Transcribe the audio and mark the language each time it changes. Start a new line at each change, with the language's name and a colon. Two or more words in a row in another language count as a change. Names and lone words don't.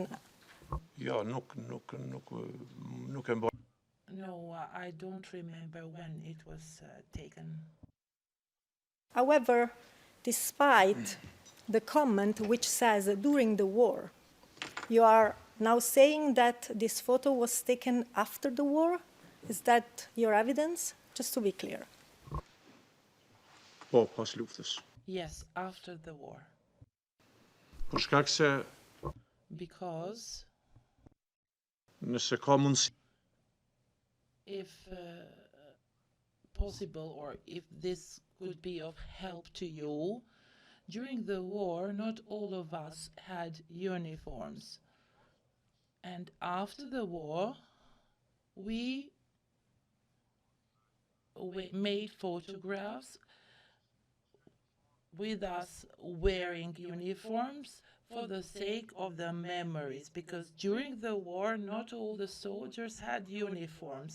English: No, I don't remember when it was taken. However, despite the comment which says during the war, you are now saying that this photo was taken after the war, is that your evidence? Just to be clear.
Albanian: Po, pas luftës.
English: Yes, after the war.
Albanian: Për shkak se
English: Because
Albanian: nëse ka mundësi
English: if possible, or if this could be of help to you, during the war, not all of us had uniforms. And after the war, we made photographs with us wearing uniforms for the sake of the memories, because during the war, not all the soldiers had uniforms.